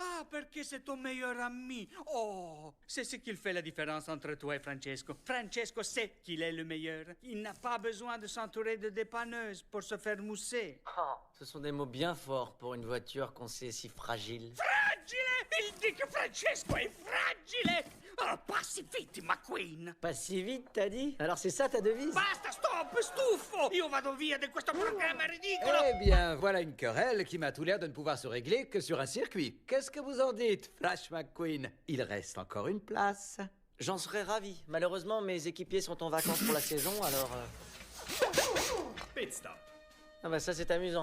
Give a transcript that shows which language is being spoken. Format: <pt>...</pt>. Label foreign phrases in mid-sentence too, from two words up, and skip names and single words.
<fr>Ah, perché c'est ton meilleur ami. Oh, c'est ce qui fait la différence entre toi et Francesco. Francesco sait qu'il est le meilleur. Il n'a pas besoin de s'entourer de dépanneuses pour se faire mousser. Oh, ce sont des mots bien forts pour une voiture qu'on sait si fragile. Fragile! Il dit que Francesco</fr> <it>è fragile!</it> <fr>Oh, pas si vite, McQueen! Pas si vite, t'as dit? Alors c'est ça ta devise?</fr> <it>Basta, stop, stufo! Io vado via di questo programma ridicolo!</it> <fr>Eh bien, voilà une querelle qui m'a tout l'air de ne pouvoir se régler que sur un circuit. Qu'est-ce que vous en dites, Flash McQueen? Il reste encore une place. J'en serais ravi. Malheureusement, mes équipiers sont en vacances pour la saison, alors... Pit stop. Ah bah ça c'est amusant.</fr>